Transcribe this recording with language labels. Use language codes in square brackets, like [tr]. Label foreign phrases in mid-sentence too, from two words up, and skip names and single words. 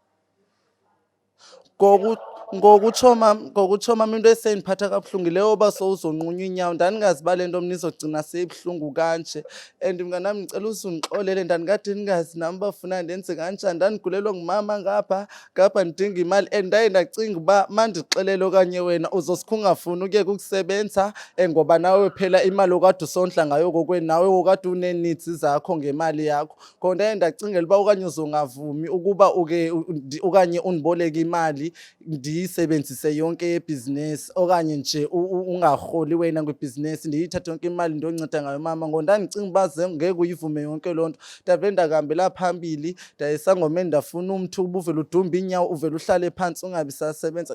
[xh] Ngokutsho mama into eseyindiphatha kabuhlungu yileyo yoba sowuzonqunywa inyawo. Ndandingazi uba le nto mna izogcina seyibuhlungu kanje, and mnganam ndicela uzundixolele, ndandikade ndingazi nam uba funa ndenze kanjani. Ndandigulelwa ngumama ngapha ndidinga imali, and ndaye ndacinga uba mandixelele okanye wena uzosuke ungafuni ukuyeka ukusebenza ngoba nawe phela imali okade usondla ngayo kokwenu nawe okade unee-needs zakho ngemali yakho. Ngoko ndaye ndacingela uba okanye uzongavumi ukuba okanye undiboleke imali ndiyisebenzise yonke yebhizinesi, okanye nje ungarholi wena kwibhizinesi ndiyithathe yonke imali ndiyonceda ngayo mama. Ngoku ndandicinga uba ngeke uyivume yonke loo nto. Ndavele ndakahambela phambili ndaya esangomeni ndafuna umthi uba uvele udumbe iinyawo uvele uhlale phantsi ungabi sasebenza.